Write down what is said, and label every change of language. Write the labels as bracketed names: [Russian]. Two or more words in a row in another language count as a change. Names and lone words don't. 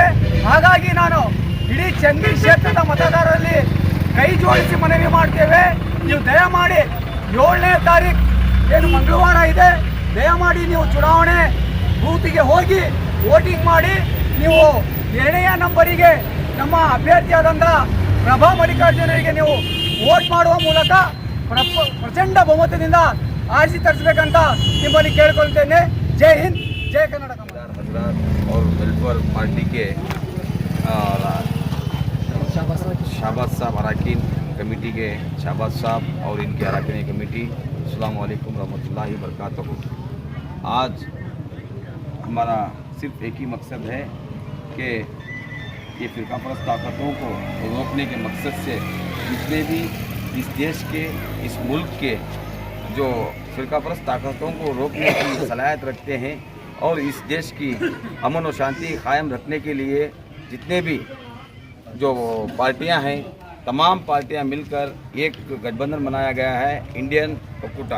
[Kannada] ಹಾಗಾಗಿ ನಾನು ಇಡೀ ಚನ್ನಗಿರಿ ಕ್ಷೇತ್ರದ ಮತದಾರರಲ್ಲಿ ಕೈ ಜೋಡಿಸಿ ಮನವಿ ಮಾಡ್ತೇವೆ, ನೀವು ದಯಮಾಡಿ 7ನೇ ತಾರೀಕು ಏನು ಮಂಗಳವಾರ ಇದೆ, ದಯಮಾಡಿ ನೀವು ಚುನಾವಣೆ ಬೂತಿಗೆ ಹೋಗಿ ವೋಟಿಂಗ್ ಮಾಡಿ. ನೀವು 2ನೇ ನಂಬರಿಗೆ ನಮ್ಮ ಅಭ್ಯರ್ಥಿಯಾದಂಥ ಪ್ರಭಾ ಮಲ್ಲಿಕಾರ್ಜುನರಿಗೆ ನೀವು ವೋಟ್ ಮಾಡುವ ಮೂಲಕ ಪ್ರಚಂಡ ಬಹುಮತದಿಂದ ಆರಿಸಿ ತರಿಸಬೇಕಂತ ನಿಮ್ಮಲ್ಲಿ ಕೇಳ್ಕೊಳ್ತೇನೆ. ಜೈ ಹಿಂದ್, ಜೈ ಕನ್ನಡ. [Hindi] और वेलफेयर पार्टी के शाहबाज साहब अरकान कमेटी के शाहबाज साहब और इनके अरकान कमेटी, [Arabic] السلام عليكم رحمة الله بركاته. [Hindi] आज हमारा सिर्फ एक ही मकसद है कि ये फ़िरकापरस्त ताकतों को रोकने के मकसद से जितने भी इस देश के, इस मुल्क के जो फ़िरकापरस्त ताकतों को रोकने की सलाहियत रखते हैं और इस देश की अमन और शांति कायम रखने के लिए जितने भी जो पार्टियां हैं, तमाम पार्टियां मिलकर एक गठबंधन बनाया गया है, इंडियन ओकुटा।